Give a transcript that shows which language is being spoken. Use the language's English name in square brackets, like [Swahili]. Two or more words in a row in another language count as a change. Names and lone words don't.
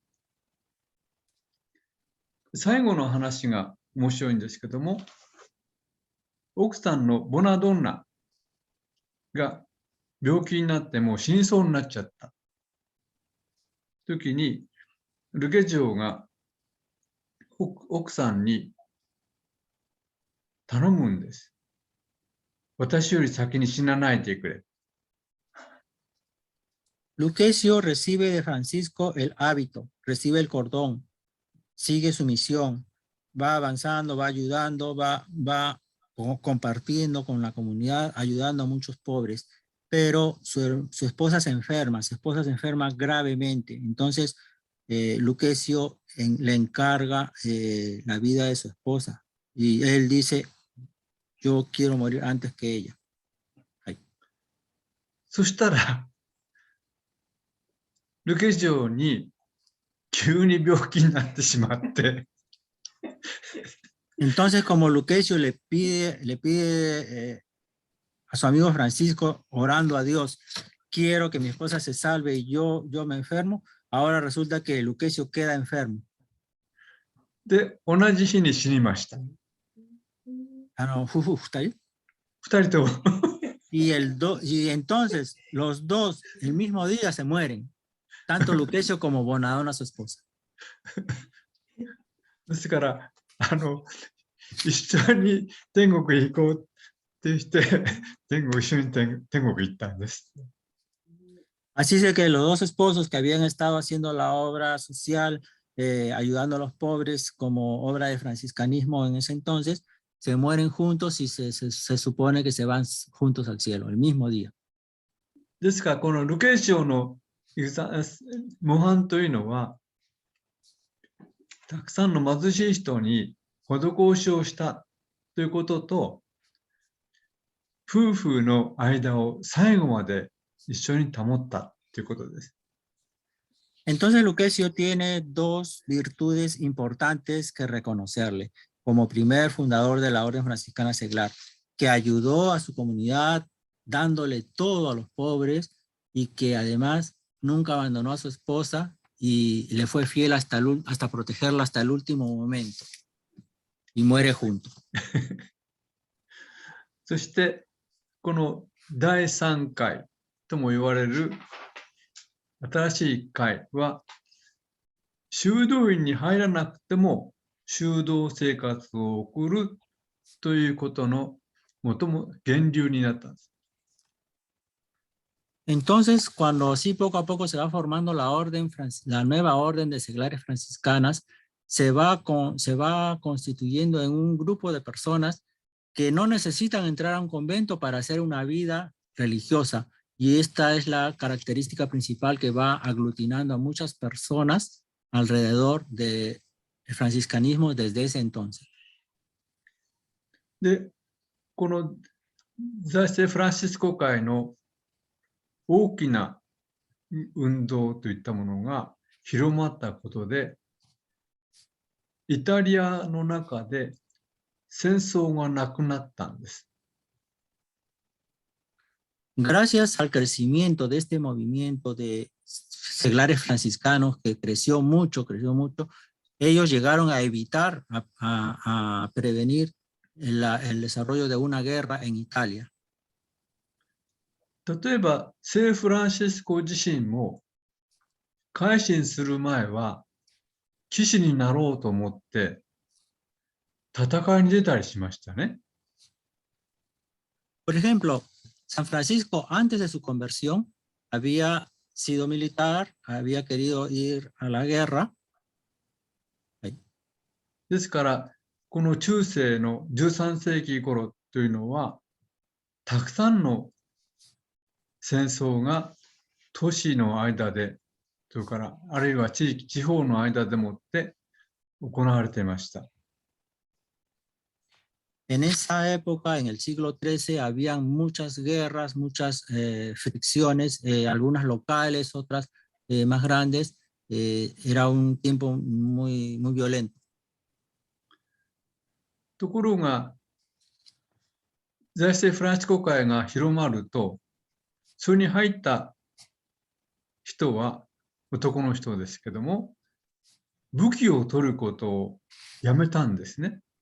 [Japanese] 最後の話が面白いんですけども、奥さんのボナドンナが病気になってもう死にそうになっちゃった時に、ルゲジオが奥さんに頼むんです。私より先に死なないでくれ。 [Spanish] Lucrecio recibe de Francisco el hábito, recibe el cordón, sigue su misión, va avanzando, va ayudando, va compartiendo con la comunidad, ayudando a muchos pobres. Pero su esposa se enferma gravemente. Entonces, Lucrecio le encarga la vida de su esposa. Y él dice, yo quiero morir antes que ella. [Japanese] そしたら、ルケジオに急に病気になってしまって。 [Spanish] Entonces, como Lucrecio le pide a su amigo Francisco, orando a Dios, quiero que mi esposa se salve y yo me enfermo, ahora resulta que Lucrecio queda enfermo. [Japanese] で、同じ日に死にました。 2 人とも。 [Spanish] y entonces los dos el mismo día se mueren, tanto Lucrecio como Bonadonna, su esposa. [Japanese] ですから、一緒に天国へ行こうってして、一緒に天国行ったんです。 [Spanish] Así es que los dos esposos que habían estado haciendo la obra social, ayudando a los pobres como obra de franciscanismo en ese entonces, se mueren juntos y se supone que se van juntos al cielo, el mismo día. [Japanese] ですから、このルケシオの模範というのは、たくさんの貧しい人に施しをしたということと、夫婦の間を最後まで一緒に保ったということです。 [Spanish] Entonces Lucrecio tiene dos virtudes importantes que reconocerle como primer fundador de la Orden Franciscana Seglar, que ayudó a su comunidad dándole todo a los pobres y que además nunca abandonó a su esposa y le fue fiel hasta protegerla hasta el último momento y muere junto. [Japanese] そしてこの第3回とも言われる新しい会は、修道院に入らなくても修道生活を送るということの源流になったんです。 [Spanish] Entonces, cuando así poco a poco se va formando la nueva orden de seglares franciscanas, se va constituyendo en un grupo de personas que no necesitan entrar a un convento para hacer una vida religiosa. Y esta es la característica principal que va aglutinando a muchas personas alrededor del franciscanismo desde ese entonces. [Japanese] で、この財政フランシスコ会の大きな運動といったものが広まったことで、イタリアの中で戦争がなくなったんです。 [Spanish] Gracias al crecimiento de este movimiento de seglares franciscanos que creció mucho, ellos llegaron a evitar, a prevenir el desarrollo de una guerra en Italia. [Japanese] 例えば、聖フランシスコ自身も改心する前は騎士になろうと思って戦いに出たりしましたね。 [Spanish] Por ejemplo, San Francisco, antes de su conversión, había sido militar, había querido ir a la guerra. [Japanese] ですから、この中世の13世紀頃というのは、たくさんの戦争が都市の間で、それからあるいは地方の間でもって行われていました。 [Spanish] En esa época, en el siglo XIII, habían muchas guerras, muchas fricciones, algunas locales, otras más grandes. Era un tiempo muy, muy violento. [Japanese] ところが、財政フランシスコ会が広まると、それに入った人は男の人ですけども、武器を取ることをやめたんですね。